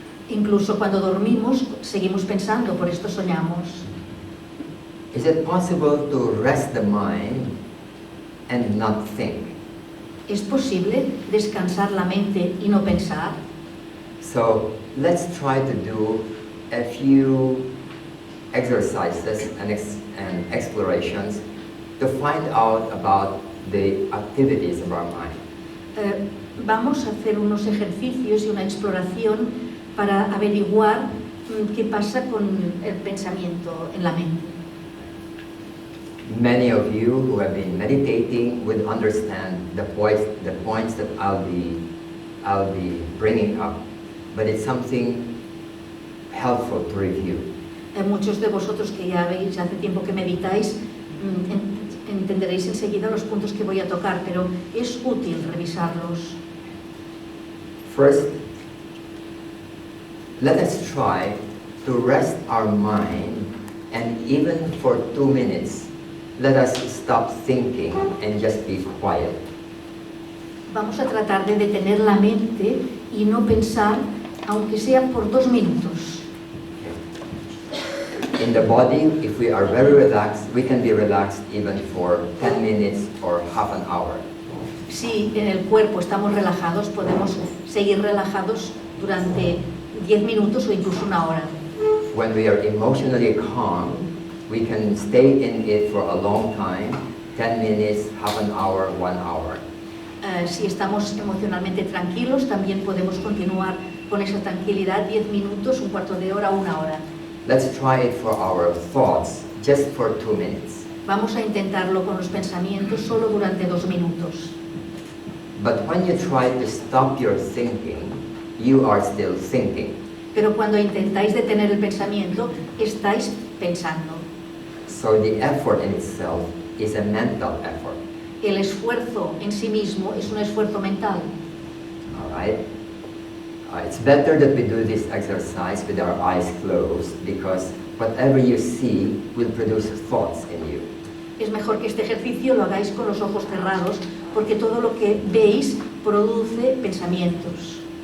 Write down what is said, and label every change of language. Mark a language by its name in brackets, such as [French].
[Spanish] Incluso cuando dormimos, seguimos pensando, por esto soñamos. [English] Is it possible to rest the mind and not think? [Spanish] ¿Es posible descansar la mente y no pensar? [English] So let's try to do a few exercises and explorations to find out about the activities of our mind. [Spanish] Vamos a hacer unos ejercicios y una exploración para averiguar qué pasa con el pensamiento en la mente. [English] Many of you who have been meditating will understand the points that I'll be bringing up, but it's something helpful to review. [Spanish] Muchos de vosotros que ya veis hace tiempo que meditáis, entenderéis enseguida los puntos que voy a tocar, pero es útil revisarlos. [English] First, let us try to rest our mind, and even for 2 minutes, let us stop thinking and just be quiet. [Spanish] Vamos a tratar de detener la mente y no pensar, aunque sea por 2 minutos. [English] In the body, if we are very relaxed, we can be relaxed even for 10 minutes or half an hour. [Spanish] Si en el cuerpo estamos relajados, podemos seguir relajados durante 10 minutos o incluso 1 hora. [English] When we are emotionally calm, we can stay in it for a long time, 10 minutes, half an hour, 1 hour. [Spanish] Si estamos emocionalmente tranquilos, también podemos continuar con esa tranquilidad 10 minutos, un cuarto de hora, 1 hora. [English] Let's try it for our thoughts, just for 2 minutes. [Spanish] Vamos a intentarlo con los pensamientos solo durante 2 minutos. [English] But when you try to stop your thinking, you are still thinking. [Spanish] Pero cuando intentáis detener el pensamiento, estáis pensando. [English] So the effort in itself is a mental effort. [Spanish] El esfuerzo en sí mismo es un esfuerzo mental. [English] All right? It's better that we do this exercise with our eyes closed, because whatever you see will produce thoughts in you. [Spanish] Es mejor que este ejercicio lo hagáis con los ojos cerrados, porque todo lo que veis produce pensamientos.